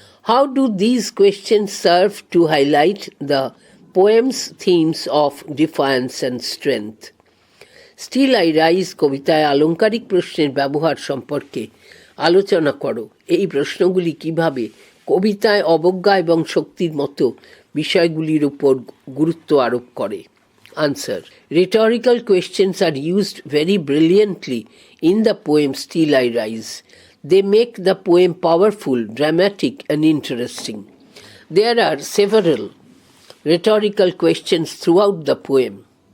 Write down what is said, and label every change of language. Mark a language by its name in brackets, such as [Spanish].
[English] How do these questions serve to highlight the poem's themes of defiance and strength? [Bangla] Still I Rise কবিতায় আলংকারিক প্রশ্নের ব্যবহার সম্পর্কে আলোচনা করো। এই প্রশ্নগুলি কিভাবে কবিতায় অবজ্ঞা এবং শক্তির মতো বিষয়গুলির উপর গুরুত্ব আরোপ করে। [English] Answer. Rhetorical questions are used very brilliantly in the poem Still I Rise. They make the poem powerful, dramatic, and interesting. There are several rhetorical questions throughout the poem.